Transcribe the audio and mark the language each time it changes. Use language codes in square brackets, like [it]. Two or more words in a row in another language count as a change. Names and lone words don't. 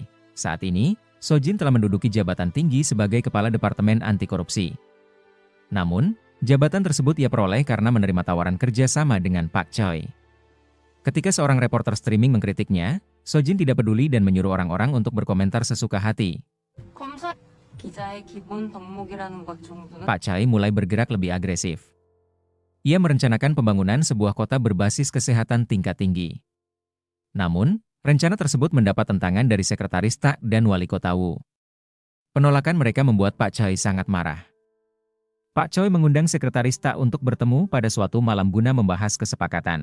[id] Saat ini, Sojin telah menduduki jabatan tinggi sebagai Kepala Departemen Anti Korupsi. Namun, jabatan tersebut ia peroleh karena menerima tawaran kerja sama dengan Pak Choi. Ketika seorang reporter streaming mengkritiknya, Sojin tidak peduli dan menyuruh orang-orang untuk berkomentar sesuka hati. [ko] 기자의 기본 덕목이라는 것 정도는 [id] Pak Choi mulai bergerak lebih agresif. Ia merencanakan pembangunan sebuah kota berbasis kesehatan tingkat tinggi. Namun, rencana tersebut mendapat tentangan dari Sekretaris Tak dan Wali Kota Wu. Penolakan mereka membuat Pak Choi sangat marah. Pak Choi mengundang Sekretaris Tak untuk bertemu pada suatu malam guna membahas kesepakatan.